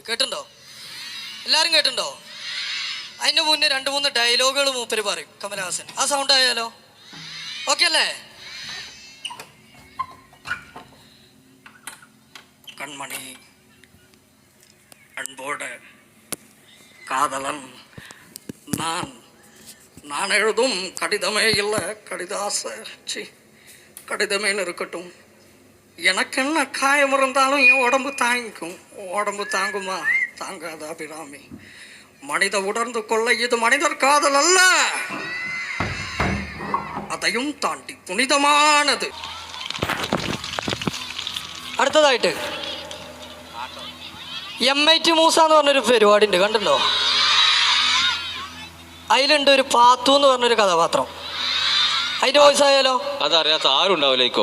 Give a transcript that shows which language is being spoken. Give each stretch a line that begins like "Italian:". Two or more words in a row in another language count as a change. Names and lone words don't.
Malayalam: കേട്ടിട്ടുണ്ടോ? എല്ലാവരും കേട്ടിട്ടുണ്ടോ? അതിന് മുന്നേ 2-3 ഡയലോഗുകൾ മൂപ്പര് പറയും കമലഹാസൻ. ആ സൗണ്ട് ആയാലോ? ഓക്കെ അല്ലേ?
Tamil: கண்மணி அன்போடு காதலன் நான் எழுதும் கடிதமே இல்லை கடிதமேன்னு இருக்கட்டும். எனக்கு என்ன காயம் இருந்தாலும் என் உடம்பு தாங்கிக்கும். உடம்பு தாங்குமா? தாங்காத அபிராமி. மனித உணர்ந்து கொள்ள இது மனிதர் காதல் அல்ல, அதையும் தாண்டி புனிதமானது.
Malayalam: അടുത്തതായിട്ട് MIT മൂസ എന്ന് പറഞ്ഞൊരു പരിപാടി ഉണ്ട്, കണ്ടിട്ടുണ്ടോ? അതിലുണ്ട് ഒരു പാത്തു എന്ന് പറഞ്ഞൊരു കഥാപാത്രം. അതിന്റെ വോയിസ് ആയാലോ? അതറിയാത്ത ആരും ഉണ്ടാവില്ലേക്കോ?